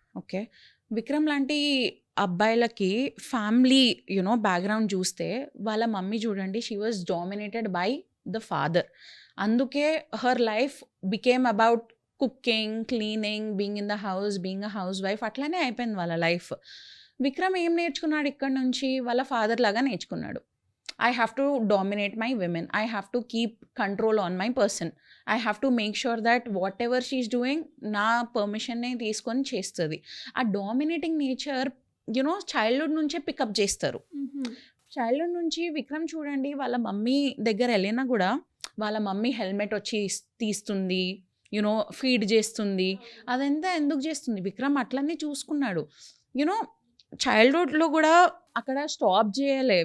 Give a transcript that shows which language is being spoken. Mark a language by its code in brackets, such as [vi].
[te] Okay, Vikram లాంటి అబ్బాయిలకి family background చూస్తే వాళ్ళ మమ్మీ చూడండి, [en] She was dominated by the father. అందుకే her life became about cooking, cleaning, being in the house, being a housewife, [te] అట్లానే అయిపోయింది వాళ్ళ లైఫ్. విక్రమ్ ఏం నేర్చుకున్నాడు ఇక్కడ నుంచి, వాళ్ళ ఫాదర్ లాగా నేర్చుకున్నాడు. [en] I have to dominate my women. I have to keep control on my person. I have to make sure that whatever she's doing, [te] నా పర్మిషన్నే తీసుకొని చేస్తుంది. ఆ డామినేటింగ్ నేచర్ చైల్డ్హుడ్ నుంచే పికప్ చేస్తారు. చైల్డ్హుడ్ నుంచి విక్రమ్ చూడండి, వాళ్ళ మమ్మీ దగ్గర వెళ్ళినా కూడా వాళ్ళ మమ్మీ హెల్మెట్ వచ్చి తీస్తుంది, ఫీడ్ చేస్తుంది. అదంతా ఎందుకు చేస్తుంది, విక్రమ్ అట్లనే చూసుకున్నాడు. చైల్డ్హుడ్లో కూడా అక్కడ స్టాప్ చేయలే.